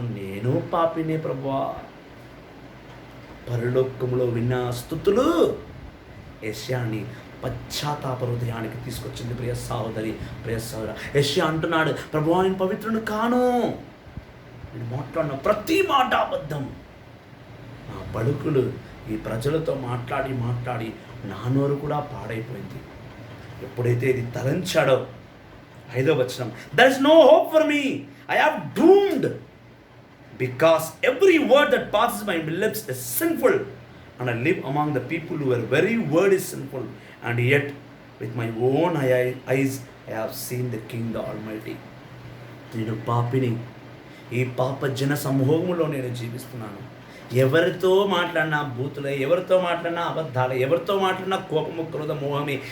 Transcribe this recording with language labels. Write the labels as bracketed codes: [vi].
[te] నేను పాపినే ప్రభువా. పరలోకములో విన్న స్తుతులు యెషయాని పశ్చాత్తాప హృదయానికి తీసుకొచ్చింది. ప్రియ సహోదరి, ప్రియ సహోదర, యెషయా అంటున్నాడు, ప్రభువా నేను పవిత్రుని కాను, నేను మాట్లాడిన ప్రతి మాట అబద్ధం. నా పలుకులు ఈ ప్రజలతో మాట్లాడి నా నోరు కూడా పాడైపోయింది. ఎప్పుడైతే ఇది తలంచాడో 5వ వచనం, [en] there is no hope for me, I have doomed, because every word that passes my lips is sinful, and I live among the people who are very word is sinful, and yet with my own eyes I have seen the King, the Almighty. [te] నేను పాపిని, ఈ పాప జన సమూహంలో నేను జీవిస్తున్నాను. ఎవరితో మాట్లాడినా బూతులే, ఎవరితో మాట్లాడినా అబద్ధాలే, ఎవరితో మాట్లాడినా కోపము, క్రోధ, మోహమే.